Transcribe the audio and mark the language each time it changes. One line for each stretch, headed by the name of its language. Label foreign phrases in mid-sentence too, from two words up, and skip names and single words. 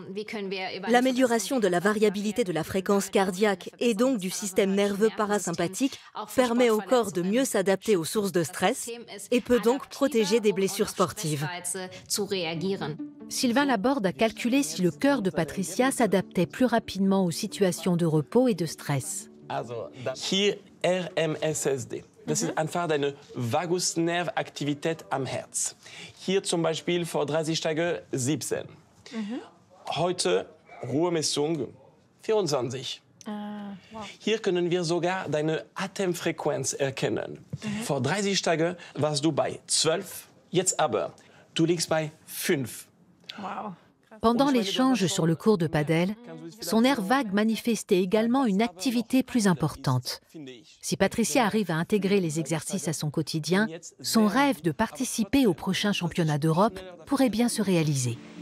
French: L'amélioration de la variabilité de la fréquence cardiaque et donc du système nerveux parasympathique permet au corps de mieux s'adapter aux sources de stress et peut donc protéger des blessures sportives. Sylvain Laborde a calculé si le cœur de Patricia s'adaptait plus rapidement aux situations de repos et de stress.
German: Hier RMSSD. Das ist einfach deine Vagusnervaktivität am Herz. Hier zum Beispiel vor 30 Tagen 17. Heute Ruhemessung 24. Hier können wir sogar deine Atemfrequenz erkennen. Vor 30 Tagen warst du bei 12, jetzt aber, du liegst bei 5. Wow.
French: Pendant l'échange sur le cours de padel, son nerf vague manifestait également une activité plus importante. Si Patricia arrive à intégrer les exercices à son quotidien, son rêve de participer au prochain championnat d'Europe pourrait bien se réaliser.